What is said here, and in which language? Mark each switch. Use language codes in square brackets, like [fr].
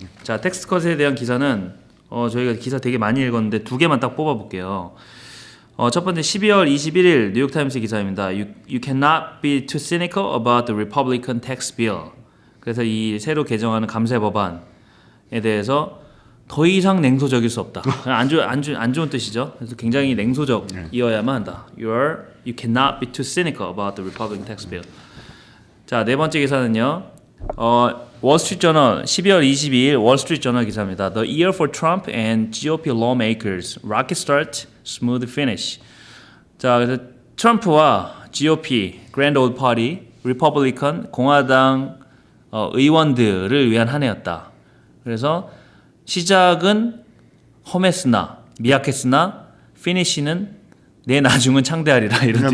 [ko] 자, 텍스트컷에 대한 기사는 저희가 기사 되게 많이 읽었는데 두 개만 딱 뽑아볼게요. 첫 번째 12월 21일 뉴욕타임스 기사입니다. [en] You cannot be too cynical about the Republican tax bill. [ko] 그래서 이 새로 개정하는 감세 법안에 대해서 더 이상 냉소적일 수 없다. 안 좋은 뜻이죠. 그래서 굉장히 냉소적이어야만 한다. [en] You cannot be too cynical about the Republican tax bill. [ko] 자, 네 번째 기사는요. 월스트리트저널 12월 22일 월스트리트저널 기사입니다. [en] The year for Trump and GOP lawmakers. Rocky start, smooth finish. [ko] 자, 그래서 트럼프와 GOP, Grand Old Party, 리퍼블리컨, 공화당 의원들을 위한 한 해였다. 그래서 시작은 험했으나 미약했으나 피니시는 내 나중은 창대하리라 이런 뜻이.